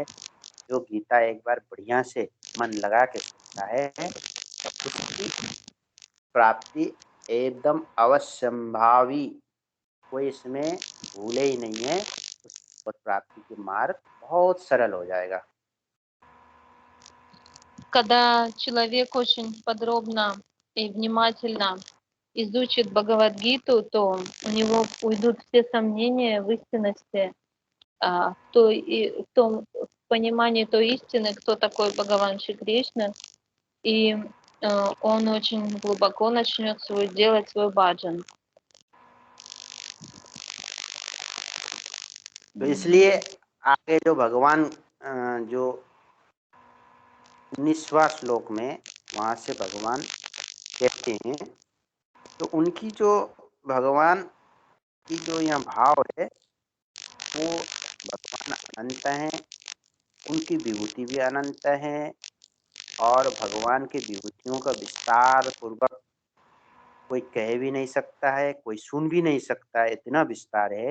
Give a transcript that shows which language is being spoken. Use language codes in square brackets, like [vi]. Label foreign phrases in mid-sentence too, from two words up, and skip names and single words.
[hi] जो गीता एक बार बढ़िया से मन लगा के सुनता है उसकी प्राप्ति एकदम अवश्यंभावी, कोई इसमें भूले ही नहीं है। उस प्राप्ति के मार्ग बहुत सरल हो जाएगा। [ru] Когда человек очень подробно и внимательно изучит Бхагавад-гиту, то у него уйдут все сомнения в истинности, в том понимании той истины, кто такой Бхагаван Шри Кришна, и он очень глубоко начнет делать свой баджан. [hi] तो इसलिए आगे जो भगवान जो 19वां श्लोक में वहाँ से भगवान कहते हैं, तो उनकी जो भगवान की जो यहाँ भाव है वो भगवान अनंत हैं, उनकी विभूति भी अनंत है और भगवान की विभूतियों का विस्तार पूर्वक कोई कह भी नहीं सकता है, कोई सुन भी नहीं सकता है, इतना विस्तार है।